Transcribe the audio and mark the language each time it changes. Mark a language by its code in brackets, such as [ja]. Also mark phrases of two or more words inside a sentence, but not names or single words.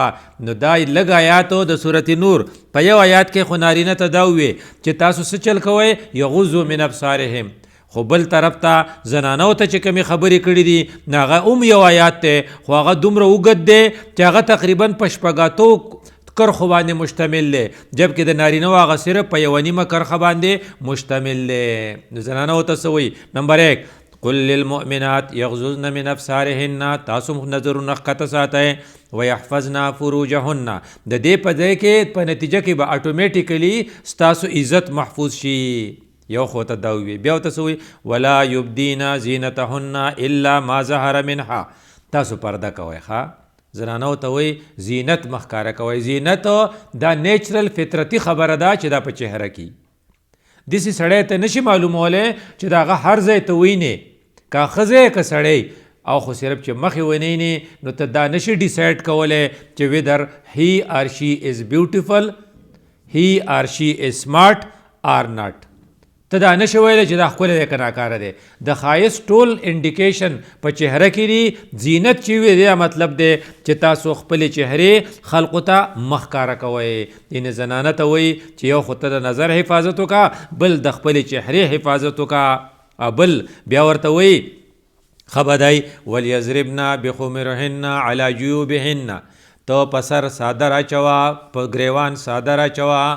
[ps] نو دا لږ آیاتو د صورت نور په یو آیات کې خو نارینه ته دا ووې چې تاسو څه چل کوئ [ar] یغضوا من ابصارهم، [ps] خو بل طرف ته زنانو ته چې کومې خبرې کړي دي نو هغه یو آیات دی خو هغه دومره اوږد دی چې هغه تقریبا په شپږاتو کرخو باندې مشتمل دی، جبکې د نارینه هغه صرف په یوه نیمه کرخه باندې مشتمل دی. نو زنانو ته څه وایي؟ [ar] نمبر 1 قل للمؤمنات یغضضن من ابصارهن، [ps] تاسو نظرونه ښکته ساتئ، [ar] ویحفظن فروجهن، [ps] د دې په ځای کې په نتیجه کې به اټومیټیکلی ستاسو عزت محفوظ شي. یو خو ته دا ووي. بیا ورته څه وایي؟ [ar] ولا یبدین زینتهن الا ما ظهر منها، [ps] تاسو پرده کوئ. زنانو ته وایي زینت مه ښکاره کوئ. زینت دا نیچرل فطرتي خبره ده چې دا په چهره کې داسې سړی ته نشي معلومولی چې د هغه هر ځای ته وینې، که ښځی که سړی، او خو صرف چې مخې ونینې نو ته دا نشي ډیسایډ کولی چې [en] whether he or she is beautiful, he or she is smart or not. [ps] ته دا نشي ویلی چې دا ښکلی دی که ناکاره دی. د ښایست ټول انډیکیشن په چهره کې دي. زینت چې وي دا مطلب دی چې تاسو خپلې چهرې خلقو ته مه ښکاره کوئ. یعنې زنانه ته وایي چې یو خو ته د نظر حفاظت وکړه، بل د خپلې چهرې حفاظت وکړه، بل بیا ورته وایي خبدای [ar] ولیضربن بخمرهن علی جیوبهن، [ps] ته په سر څادر اچوه، په ګریوان څادر اچوه.